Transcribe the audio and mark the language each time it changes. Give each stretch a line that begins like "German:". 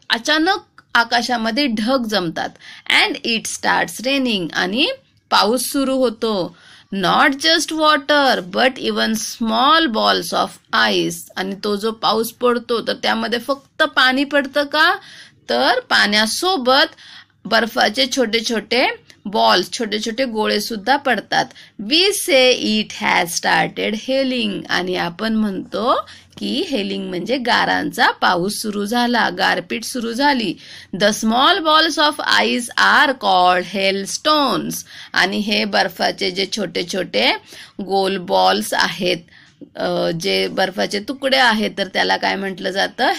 Marathi: अचानक आकाशामध्ये ढग जमतात.
English: and it starts raining
Marathi: आणि पाऊस सुरू होतो.
English: Not just water but even small balls of ice.
Marathi: आणि तो जो पाऊस पडतो तर त्यामध्ये फक्त पाणी पडतं का. तर पाण्यासोबत बर्फाचे छोटे छोटे बॉल्स छोटे छोटे गोळे सुद्धा पडतात.
English: We say it has started hailing.
Marathi: आणि आपण म्हणतो की हेलिंग म्हणजे गारांचा पाऊस सुरू झाला. गारपीट सुरू झाली.
English: The small balls of ice are called hailstones.
Marathi: आणि हे बर्फाचे जे छोटे छोटे गोल बॉल्स आहेत जे बर्फाचे तुकडे आहेत तर त्याला काय म्हटलं जातं.